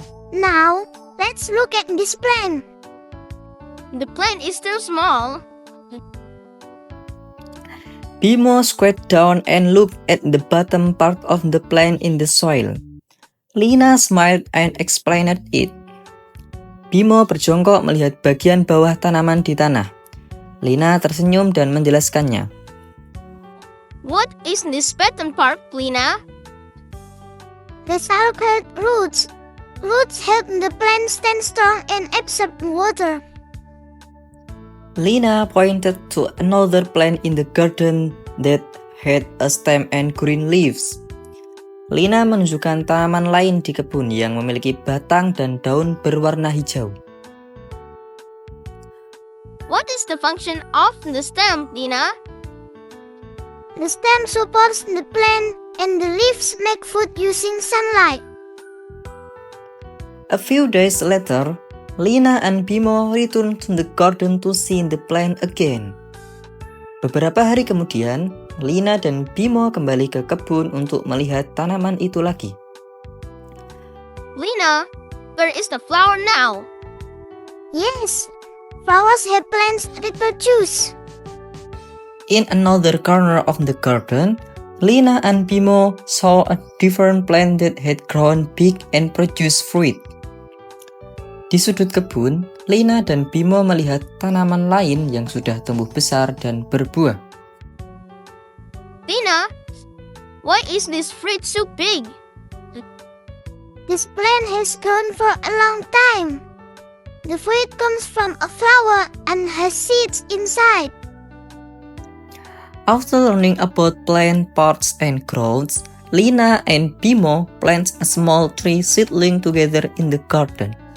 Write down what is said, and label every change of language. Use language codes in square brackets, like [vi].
[en] Now, let's look at this plant. The plant is still small. Bimo squat down and looked at the bottom part of the plant in the soil. Lina smiled and explained it. [id] Bimo berjongkok melihat bagian bawah tanaman di tanah. Lina tersenyum dan menjelaskannya. [en] What is this bottom part, Lina? The called roots. Roots help the plant stand strong and absorb water. Lina pointed to another plant in the garden that had a stem and green leaves. [id] Lina menunjukkan tanaman lain di kebun yang memiliki batang dan daun berwarna hijau. [en] What is the function of the stem, Lina? The stem supports the plant and the leaves make food using sunlight. A few days later, Lina and Bimo returned to the garden to see the plant again. [id] Beberapa hari kemudian, Lina dan Bimo kembali ke kebun untuk melihat tanaman itu lagi. [en] Lina, where is the flower now? Yes, flowers have plants reproduce. In another corner of the garden, Lina and Bimo saw a different plant that had grown big and produced fruit. [id] Di sudut kebun, Lina dan Bimo melihat tanaman lain yang sudah tumbuh besar dan berbuah. [en] Lina, why is this fruit so big? This plant has grown for a long time. The fruit comes from a flower and has seeds inside. After learning about plant parts and growths, Lina and Bimo plant a small tree seedling together in the garden.